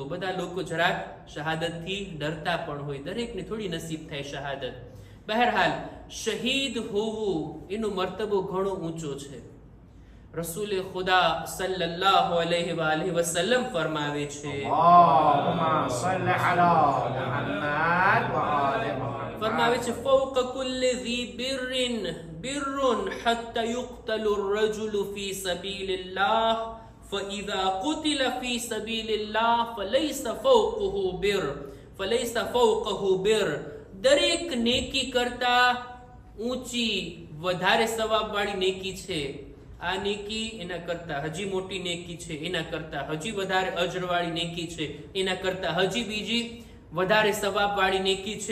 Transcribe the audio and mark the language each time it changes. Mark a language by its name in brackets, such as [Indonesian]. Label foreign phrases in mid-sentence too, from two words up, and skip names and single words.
[Gujarati] બધા લોકો જરાક શહાદતથી ડરતા પણ હોય, દરેકને થોડી નસીબ થાય શહાદત। બહરહાલ શહીદ હોવું એનો મર્તબો ઘણો ઊંચો છે। રસૂલે ખુદા [Arabic] صلى الله عليه وسلم [Gujarati] ફરમાવે છે, [Arabic] اللهم صل على محمد وآل محمد. [Gujarati] ફરમાવે છે [Arabic] فوق كل ذي بر حتى يقتل الرجل في سبيل الله فإذا قتل في سبيل الله فليس فوقه بر [Gujarati] દરેક નેકી કરતા ઊંચી વધારે સવાબ વાળી નેકી છે. આ નેકી એના કરતા હજી મોટી નેકી છે, એના કરતા હજી વધારે અજરવાળી નેકી છે, એના કરતા હજી બીજી વધારે સવાબ વાળી નેકી છે.